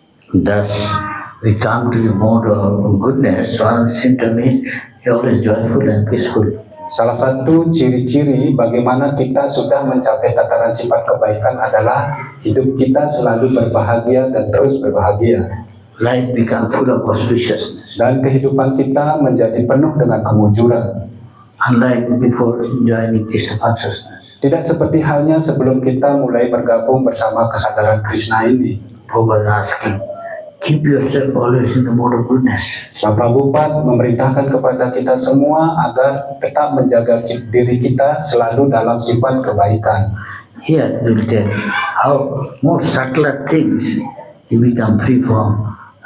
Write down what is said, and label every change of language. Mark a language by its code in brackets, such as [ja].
[en] Thus, we come to the mode of goodness. One symptom is you're always joyful and peaceful. [id] Salah satu ciri-ciri bagaimana kita sudah mencapai tataran sifat kebaikan adalah hidup kita selalu berbahagia dan terus berbahagia. [en] Life becomes full of auspiciousness. [id] Dan kehidupan kita menjadi penuh dengan kemujuran. [en] Unlike before joining Krishna consciousness. [id] Tidak seperti halnya sebelum kita mulai bergabung bersama kesadaran Krishna ini. [en] Prabhupada asking, keep yourself always in the mode of goodness. [id] Prabhupada memerintahkan kepada kita semua agar tetap menjaga diri kita selalu dalam sifat kebaikan. [en] Here we will tell how more subtler things you become free from.